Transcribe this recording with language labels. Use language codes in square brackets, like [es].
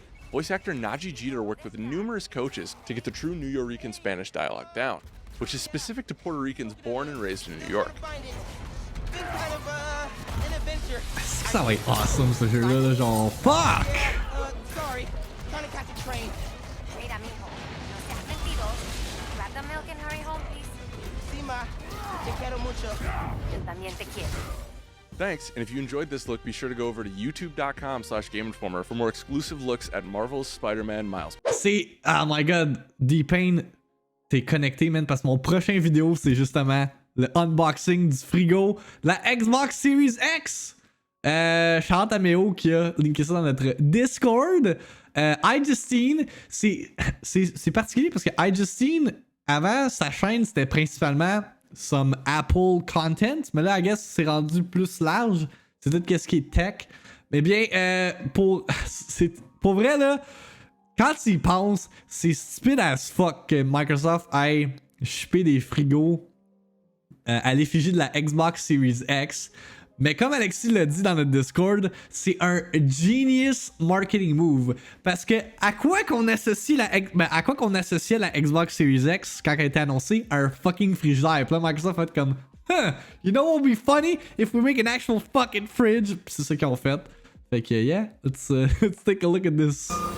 [en] Voice actor Najee Jeter worked with numerous coaches to get the true Nuyorican Spanish dialogue down, which is specific to Puerto Ricans born and raised in New York. Been kind of an adventure. [fr] Ça va être awesome ce jeu-là, là, genre fuck! [en] Sorry, trying to catch a train. [es] Mira, mijo, no seas mentiroso. [en] Grab the milk and hurry home, please. [es] Sí, ma. Te quiero mucho. Yo también te quiero. [en] Thanks, and if you enjoyed this look, be sure to go over to youtube.com/GameInformer for more exclusive looks at Marvel's Spider-Man Miles. [fr] C'est... [en] Oh my god, [fr] D-Pain, t'es connecté, man, parce que mon prochain vidéo, c'est justement le unboxing du frigo, la Xbox Series X. Shout-out à Méo qui a linké ça dans notre Discord. iJustine, c'est particulier parce que iJustine, avant, sa chaîne, c'était principalement [en] some Apple content, [fr] mais là, [en] I guess, [fr] c'est rendu plus large. C'est tout ce qui est tech. Mais bien, pour vrai, là, quand tu y penses, c'est stupide [en] as fuck [fr] que Microsoft ait shippé des frigos à l'effigie de la Xbox Series X. Mais comme Alexis l'a dit dans notre Discord, c'est un [en] genius marketing move. [fr] Parce que à quoi qu'on associait la Xbox Series X quand elle a été annoncée? À un fucking frigidaire. Puis là, Microsoft a fait comme, [en] you know what would be funny if we make an actual fucking fridge? [fr] Puis c'est ça qu'ils ont fait. Fait que, [en] yeah, let's take a look at this.